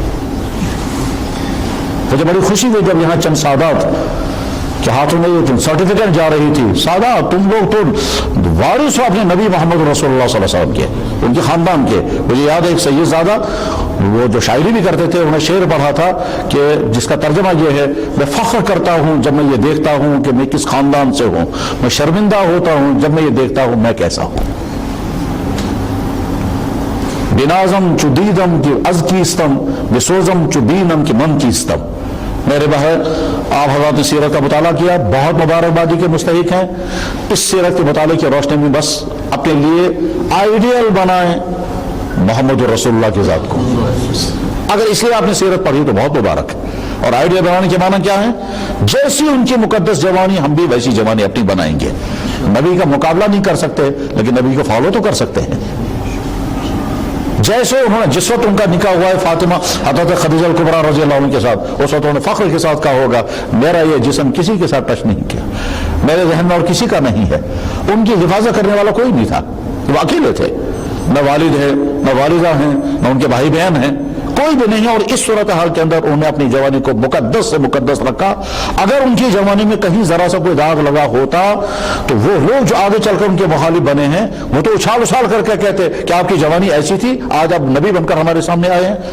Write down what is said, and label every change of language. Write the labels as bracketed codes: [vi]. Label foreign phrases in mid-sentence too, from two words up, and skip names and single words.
[ur] مجھے بڑی خوشی ہوئی جب یہاں چند سادات کے ہاتھوں میں یہ سرٹیفکیٹ جا رہی تھی، سادات تم لوگ تو وارث ہو اپنے نبی [ar] محمد رسول اللہ صلی اللہ علیہ وسلم [ur] کے، ان کے خاندان کے۔ مجھے یاد ہے ایک سید زادہ وہ جو شاعری بھی کرتے تھے، انہوں نے شعر پڑھا تھا کہ جس کا ترجمہ یہ ہے، میں فخر کرتا ہوں جب میں یہ دیکھتا ہوں کہ میں کس خاندان سے ہوں، میں شرمندہ ہوتا ہوں جب میں یہ دیکھتا ہوں میں کیسا ہوں۔ [fa] بنازم چو دیدم کی از کیستم، بسوزم چو بینم کی من کیستم۔ [ur] میرے بہر آپ حضرات نے سیرت کا مطالعہ کیا، بہت مبارکبادی کے مستحق ہیں۔ اس سیرت کے مطالعے کی روشنی میں بس اپنے لیے آئیڈیل بنائیں [ar] محمد رسول اللہ [ur] کی ذات کو۔ اگر اس لیے آپ نے سیرت پڑھی تو بہت مبارک ہے۔ اور آئیڈیل بنانے کے معنی کیا ہے؟ جیسی ان کی مقدس جوانی ہم بھی ویسی جوانی اپنی بنائیں گے۔ نبی کا مقابلہ نہیں کر سکتے لیکن نبی کو فالو تو کر سکتے ہیں۔ جیسے انہوں نے جس وقت ان کا نکاح ہوا ہے فاطمہ حضرت خدیجہ الکبریٰ [ar] رضی اللہ عنہ [ur] کے ساتھ، اس وقت انہوں نے فخر کے ساتھ کہا ہوگا میرا یہ جسم کسی کے ساتھ ٹچ نہیں کیا، میرے ذہن میں اور کسی کا نہیں ہے۔ ان کی حفاظت کرنے والا کوئی نہیں تھا، وہ اکیلے تھے، نہ والد ہے، نہ والدہ ہیں، نہ ان کے بھائی بہن ہیں، کوئی بھی نہیں ہے. اور اس صورت حال کے اندر انہوں نے اپنی جوانی کو مقدس سے مقدس رکھا. اگر ان کی جوانی میں کہیں ذرا سا کوئی داغ لگا ہوتا تو وہ لوگ جو آگے چل کر ان کے مخالف بنے ہیں وہ تو اچھال اچھال کر کے کہتے کہ آپ کی جوانی ایسی تھی، آج آپ نبی بن کر ہمارے سامنے آئے ہیں.